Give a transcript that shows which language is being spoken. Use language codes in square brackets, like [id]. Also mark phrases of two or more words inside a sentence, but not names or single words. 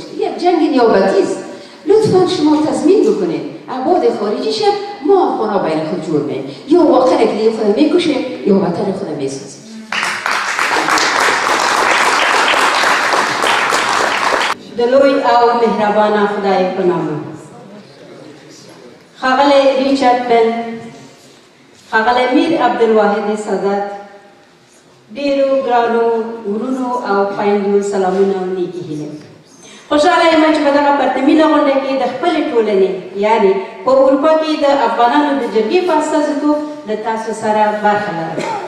[fa] یک جنگ نیابتی است. لطفا شما تضمین بکنید ابعاد خارجیش ما افغانا بین خود جور میم، یا واقعا که خود میکشه یا وطن خود میسازیم. [ps] دلوی او مهربان خدای په نامه ښاغلی ریچارډ بن، ښاغلی میر عبدالواحد سادات، ډیرو ګرانو ورونو او خویندو سلامونه او نیکې هیلې. خوشحاله یم چې په دغه پرتمینه غونډه کې د خپلې ټولنې یعنې په اروپا کې د افغانانو د جرګې په استازیتوب له تاسو سره برخه لرم.